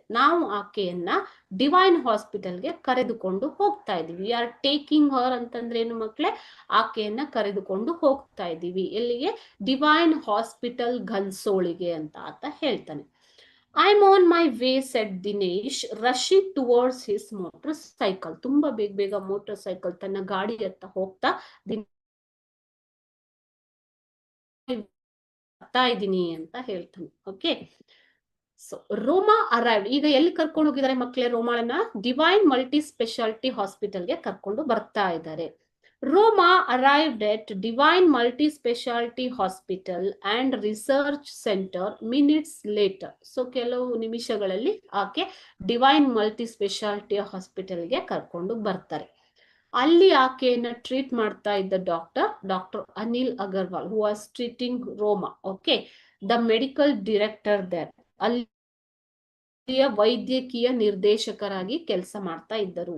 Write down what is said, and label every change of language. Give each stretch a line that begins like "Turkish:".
Kannada: ನಾವು ಆಕೆಯನ್ನ ಡಿವೈನ್ ಹಾಸ್ಪಿಟಲ್ಗೆ ಕರೆದುಕೊಂಡು ಹೋಗ್ತಾ ಇದೀವಿ.
English: we are taking her
Kannada: ಅಂತಂದ್ರೆ ಏನು ಮಕ್ಳೇ? ಆಕೆಯನ್ನ ಕರೆದುಕೊಂಡು ಹೋಗ್ತಾ ಇದೀವಿ. ಎಲ್ಲಿಗೆ? ಡಿವೈನ್ ಹಾಸ್ಪಿಟಲ್ ಘನ್ಸೋಳಿಗೆ ಅಂತ ಆತ ಹೇಳ್ತಾನೆ.
English: I'm on my way, said Dinesh, rushing towards his motorcycle.
Kannada: ತುಂಬಾ ಬೇಗ ಮೋಟರ್ ಸೈಕಲ್ ತನ್ನ ಗಾಡಿ ಹತ್ತ ಹೋಗ್ತಾ ಬರ್ತಾ ಇದ್ದೀನಿ ಅಂತ ಹೇಳ್ತಾನೆ. Okay, so ರೋಮಾ arrived. ಈಗ ಎಲ್ಲಿ ಕರ್ಕೊಂಡು ಹೋಗಿದ್ದಾರೆ ಮಕ್ಕಳೇ ರೋಮಾಳನ್ನ? ಡಿವೈನ್ ಮಲ್ಟಿ ಸ್ಪೆಷಾಲಿಟಿ ಹಾಸ್ಪಿಟಲ್ಗೆ ಕರ್ಕೊಂಡು ಬರ್ತಾ ಇದ್ದಾರೆ.
English: Roma arrived at Divine Multi-Specialty Hospital and Research Center minutes later.
Kannada: So ಕೆಲವು ನಿಮಿಷಗಳಲ್ಲಿ ಆಕೆ ಡಿವೈನ್ ಮಲ್ಟಿ ಸ್ಪೆಷಾಲಿಟಿ ಹಾಸ್ಪಿಟಲ್ಗೆ ಕರ್ಕೊಂಡು ಬರ್ತಾರೆ. ಅಲ್ಲಿ ಆಕೆಯನ್ನ ಟ್ರೀಟ್ ಮಾಡ್ತಾ ಇದ್ದ doctor Anil Agarwal,
English: Who was treating Roma.
Kannada: Okay,
English: The medical director there.
Kannada: ಅಲ್ಲಿಯ ವೈದ್ಯಕೀಯ ನಿರ್ದೇಶಕರಾಗಿ ಕೆಲಸ ಮಾಡ್ತಾ ಇದ್ದರು.